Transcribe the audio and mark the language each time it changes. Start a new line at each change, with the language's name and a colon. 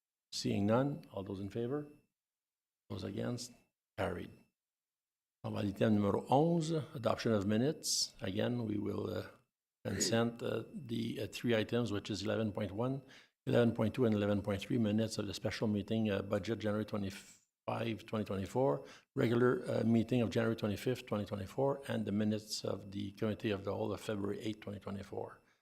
English: Seeing none, all those in favor? Those against? Carried.
French: On va à l'item numéro 11,
English: adoption of minutes. Again, we will consent the 3 items, which is 11.1, 11.2, and 11.3 minutes of the special meeting budget January 25, 2024, regular meeting of January 25th, 2024, and the minutes of the Committee of the Whole of February 8, 2024.